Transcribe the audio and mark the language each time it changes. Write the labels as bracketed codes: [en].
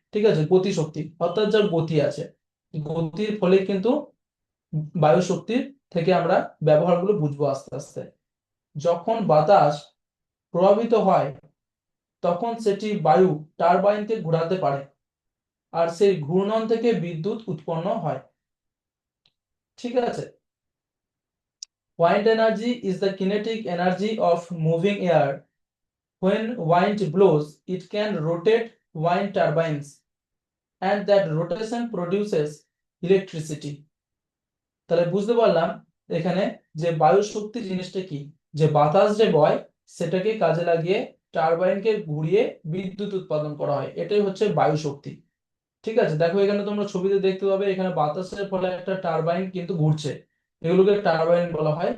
[bn] ঠিক আছে, গতিশক্তি অর্থাৎ যার গতি আছে, গতির ফলে কিন্তু বায়ু শক্তির থেকে আমরা ব্যবহারগুলো বুঝবো আস্তে আস্তে। যখন বাতাস প্রভাবিত হয় তখন সেটি বায়ু টারবাইনকে ঘোরাতে পারে আর সেই ঘূর্ণন থেকে বিদ্যুৎ উৎপন্ন হয়। ঠিক আছে। [en] Wind energy is the kinetic energy of moving air. When wind blows, it can rotate wind turbines, and that rotation produces electricity. [bn] তাহলে বুঝতে পারলাম এখানে যে বায়ু শক্তি জিনিসটা কি, যে বাতাস যে বয় সেটাকে কাজে লাগিয়ে টারবাইনকে ঘুরিয়ে বিদ্যুৎ উৎপাদন করা হয়, এটাই হচ্ছে বায়ু শক্তি। ঠিক আছে, দেখো এখানে তোমরা ছবিতে দেখতে পাবে এখানে বাতাসের ফলে একটা টারবাইন কিন্তু ঘুরছে, এগুলোকে টারবাইন বলা হয়।